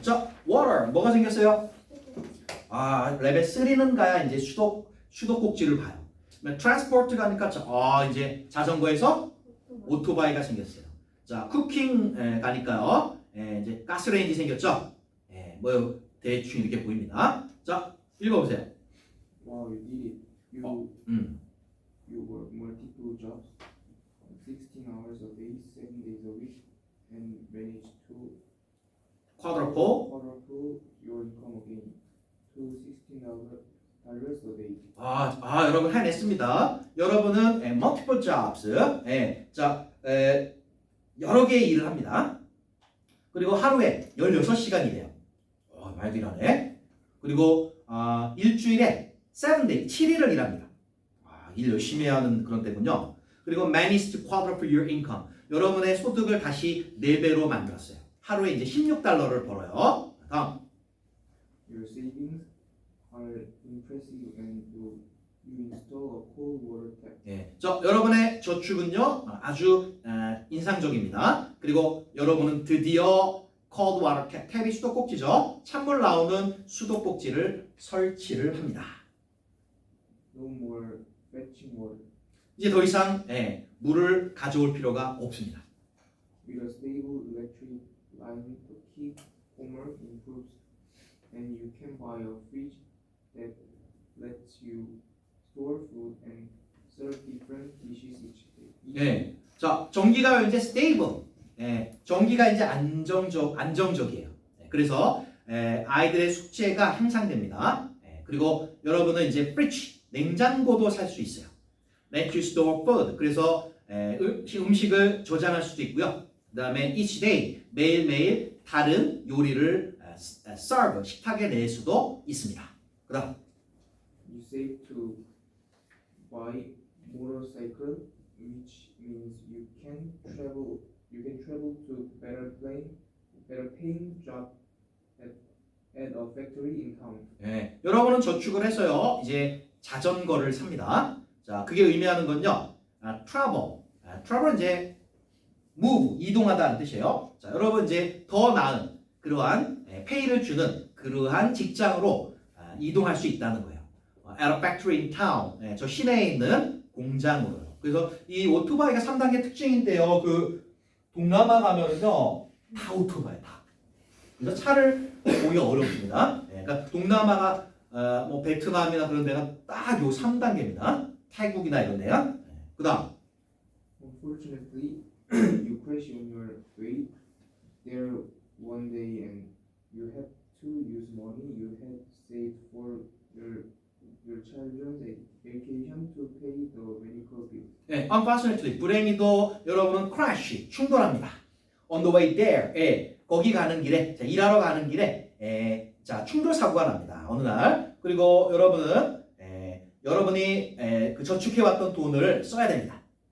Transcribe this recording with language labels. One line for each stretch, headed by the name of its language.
Korean: 자, water 뭐가 생겼어요? 레벨 3는 가야 이제 수도꼭지를 봐요. transport 가니까 이제 자전거에서 오토바이가 생겼어요. 자, 쿠킹 가니까요. 이제 가스레인지 생겼죠? 뭐 대충 이렇게 보입니다. 자, 읽어보세요.
English: Wow, you did it. You work multiple jobs, 16 hours a day, 7 days a week, and managed to quadruple your income again to $16 a day.
Korean: 여러분 해냈습니다. 여러분은
English: multiple jobs,
Korean: 자, 여러 개의 일을 합니다. 그리고 하루에 16시간이 돼요. 많이 일하네. 그리고 일주일에 7day, 7일을 일합니다. 일 열심히 하는 그런 때군요. 그리고
English: managed to quadruple your income.
Korean: 여러분의 소득을 다시 4배로 만들었어요. 하루에 이제 $16를 벌어요. 다음.
English: Your savings are impressive and you install a cold water tap.
Korean: 저 여러분의 저축은요 아주 인상적입니다. 그리고 여러분은 드디어
English: cold water tap,
Korean: 탭이 수도꼭지죠. 찬물 나오는 수도꼭지를 설치를 합니다.
English: No more fetching water.
Korean: 이제 더 이상 물을 가져올 필요가 없습니다.
English: With a stable electric line to keep homework improves, and you can buy a fridge that lets you store food and serve different dishes each day.
Korean: 자, 전기가 이제 stable, 전기가 이제 안정적이에요. 그래서 아이들의 숙제가 향상됩니다. 그리고 여러분은 이제 fridge, 냉장고도 살 수 있어요.
English: Let you store food,
Korean: 그래서 음식을 저장할 수도 있고요. 그 다음에
English: each day,
Korean: 매일매일 다른 요리를 serve, 식탁에 낼 수도 있습니다. 그 다음
English: You save to buy motorcycle, which means you can travel to better paying job at a factory in town.
Korean: 예, 여러분은 저축을 해서요 이제 자전거를 삽니다. 자, 그게 의미하는 건요 travel, travel은 이제 move, 이동하다는 뜻이에요. 자, 여러분 이제 더 나은 그러한 페이를 주는 그러한 직장으로 이동할 수 있다는 거예요.
English: At a factory in town,
Korean: 저 시내에 있는 공장으로요. 그래서 이 오토바이가 3단계 특징인데요. 그 동남아 가면은요 다 오토바이 다. 그래서 차를 보기가 어렵습니다. 그러니까 동남아가 뭐 베트남이나 그런 데가 딱 요 3단계입니다. 태국이나 이런 데야. 그 다음
English: Unfortunately, you crash on your way there one day and you had to use money you had saved for your children's vacation to pay the medical bill.
Korean: unfortunately 불행히도 여러분은 crash 충돌합니다.
English: On the way there,
Korean: 거기 가는 길에, 자, 일하러 가는 길에, 자, 충돌 사고가 납니다. 어느 날. 그리고 여러분은 여러분이 그 저축해왔던 돈을 써야 됩니다.